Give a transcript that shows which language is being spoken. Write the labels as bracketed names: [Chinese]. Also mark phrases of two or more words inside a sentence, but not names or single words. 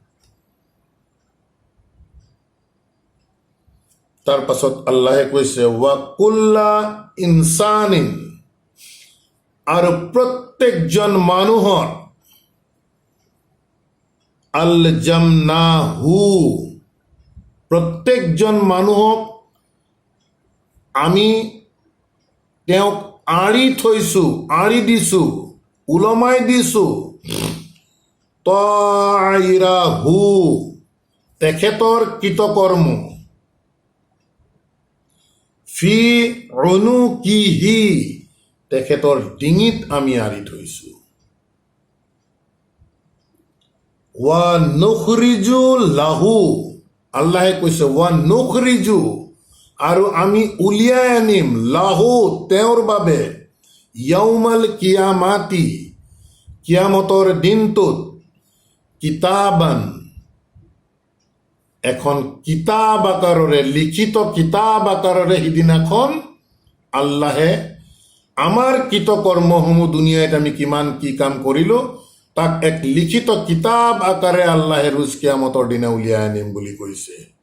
[Assamese] তাৰ পাছত আল্লাহে কৈছে [Arabic] وكل إنسان, [Assamese] আৰু প্ৰত্যেকজন মানুহৰ আলজামনাহু, প্ৰত্যেকজন মানুহক আমি তেওঁক আঁৰি থৈছোঁ, আঁৰি দিছোঁ, ওলমাই দিছোঁ। তাইৰাহু, তেখেতৰ কৃতকৰ্ম, [Arabic] في عنقه, [Assamese] তেখেতৰ ডিঙিত আমি আঁৰি থৈছো। [Arabic] ونخرج له, [Assamese] আল্লাহে কৈছে [Arabic] ونخرج, [Assamese] আৰু আমি উলিয়াই আনিম লাহু, তেওঁৰ বাবে, [Arabic] يوم القيامة, [Assamese] কিয়ামতৰ দিনটোত, কিতাবান, এখন কিতাব আকাৰৰে, লিখিত কিতাব আকাৰৰে সিদিনাখন আল্লাহে আমাৰ কৃতকৰ্মসমূহ দুনিয়াত আমি কিমান কি কাম কৰিলো তাক এক লিখিত কিতাব আকাৰে আল্লাহে ৰোজ কিয়ামতৰ দিনা উলিয়াই আনিম বুলি কৈছে।